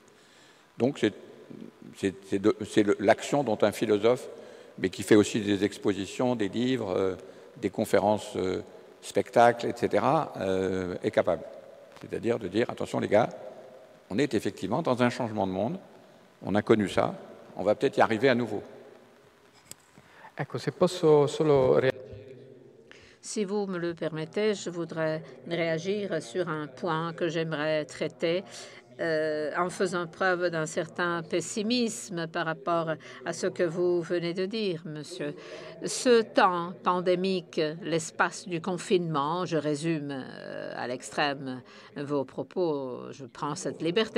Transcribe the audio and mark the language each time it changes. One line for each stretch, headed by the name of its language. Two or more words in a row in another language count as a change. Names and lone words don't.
French: Donc c'est l'action dont un philosophe, mais qui fait aussi des expositions, des livres, des conférences, spectacles, etc., est capable. C'est-à-dire de dire, attention les gars, on est effectivement dans un changement de monde, on a connu ça, on va peut-être y arriver à nouveau.
Italian: Ecco, se posso solo...
French: Si vous me le permettez, je voudrais réagir sur un point que j'aimerais traiter en faisant preuve d'un certain pessimisme par rapport à ce que vous venez de dire, monsieur. Ce temps pandémique, l'espace du confinement, je résume à l'extrême vos propos, je prends cette liberté.